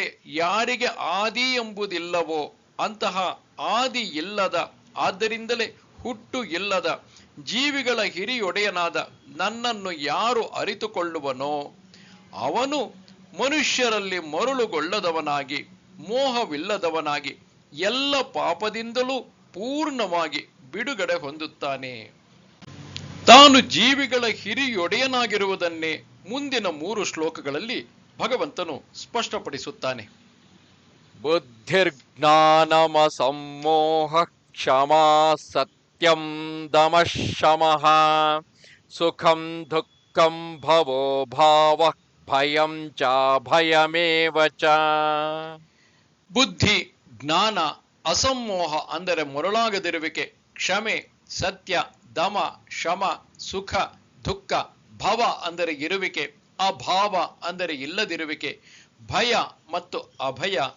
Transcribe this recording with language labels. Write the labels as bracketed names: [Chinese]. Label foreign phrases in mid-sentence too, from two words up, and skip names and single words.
[Kannada] ಯಾರಿಗೆ ಆದಿ ಎಂಬುದಿಲ್ಲವೋ ಅಂತಹ ಆದಿ ಇಲ್ಲದ, ಆದ್ದರಿಂದಲೇ ಹುಟ್ಟು ಇಲ್ಲದ ಜೀವಿಗಳ ಹಿರಿಯೊಡೆಯನಾದ ನನ್ನನ್ನು ಯಾರು ಅರಿತುಕೊಳ್ಳುವನೋ ಅವನು ಮನುಷ್ಯರಲ್ಲಿ ಮರುಳುಗೊಳ್ಳದವನಾಗಿ, ಮೋಹವಿಲ್ಲದವನಾಗಿ, ಎಲ್ಲ ಪಾಪದಿಂದಲೂ ಪೂರ್ಣವಾಗಿ ಬಿಡುಗಡೆ ಹೊಂದುತ್ತಾನೆ. ತಾನು ಜೀವಿಗಳ ಹಿರಿಯೊಡೆಯನಾಗಿರುವುದನ್ನೇ ಮುಂದಿನ 3 ಶ್ಲೋಕಗಳಲ್ಲಿ ಭಗವಂತನು ಸ್ಪಷ್ಟಪಡಿಸುತ್ತಾನೆ. [Sanskrit] ಬುದ್ಧಿರ್ಜ್ಞಾನಮಸಮ್ಮೋಹ ಕ್ಷಮಾ ಸತ್ಯಂ ದಮಃ ಶಮಃ ಸುಖಂ ದುಃಖಂ ಭವೋ ಭಾವಃ ಭಯಂ ಚ ಭಯಮೇವ ಚ. [Kannada] ಬುದ್ಧಿ, ಜ್ಞಾನ, ಅಸಮ್ಮೋಹ ಅಂದರೆ ಮರುಳಾಗದಿರುವಿಕೆ, ಕ್ಷಮೆ, ಸತ್ಯ, ದಮ, ಶಮ, ಸುಖ, ದುಃಖ, ಭವ ಅಂದರೆ ಇರುವಿಕೆ, ಅಭಾವ ಅಂದರೆ ಇಲ್ಲದಿರುವಿಕೆ, ಭಯ ಮತ್ತು ಅಭಯ.